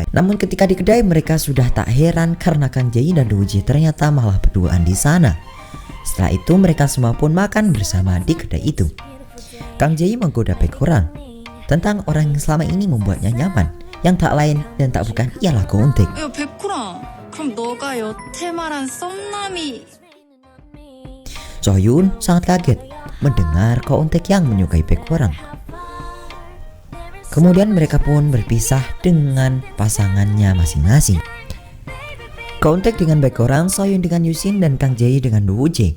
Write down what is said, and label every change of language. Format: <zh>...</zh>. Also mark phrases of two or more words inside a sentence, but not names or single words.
<id>Namun ketika di kedai mereka sudah tak heran karena Kang Jae dan Wunje ternyata malah berduaan di sana. Setelah itu mereka semua pun makan bersama di kedai itu. Kang Jae menggoda Baekorang tentang orang yang selama ini membuatnya nyaman, yang tak lain dan tak bukan ialah Ko Eun-taek.</id> <ko>야, 백호랑, 그럼 너가 여태 말한 썸남이</ko> <id>Sohyun sangat kaget mendengar Ko Eun-taek yang menyukai Baekorang. Kemudian mereka pun berpisah dengan pasangannya masing-masing. Ko Eun-taek dengan Baekorang, Sohyun dengan Yusin, dan Kang Jae dengan Woo-jae.</id>